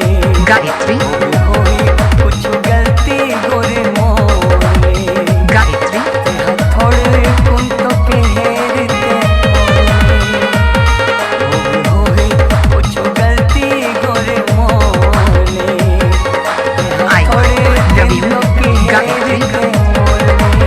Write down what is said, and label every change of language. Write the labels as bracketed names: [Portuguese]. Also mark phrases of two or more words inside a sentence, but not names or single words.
[Chhattisgarhi] गायत्री, होगे होई कुछ गलती गोरे मोले, गायत्री, थोड़े कुन तो पहरते होगे होई कुछ गलती गोरे मोले, [English] I [Chhattisgarhi] थोड़े [English] love you, [Chhattisgarhi] कुन तो गायत्री, पहरते मोले।